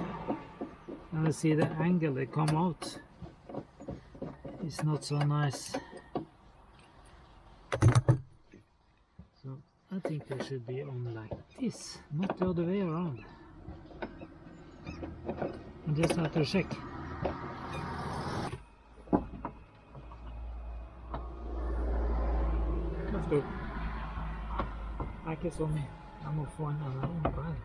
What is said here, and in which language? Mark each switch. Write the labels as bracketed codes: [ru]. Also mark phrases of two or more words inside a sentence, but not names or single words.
[en] And I see the angle they come out. It's not so nice. So I think they should be on like this, not the other way around. I just have to check. [no] Det er ikke så mye. Jeg må få en annen innpå her.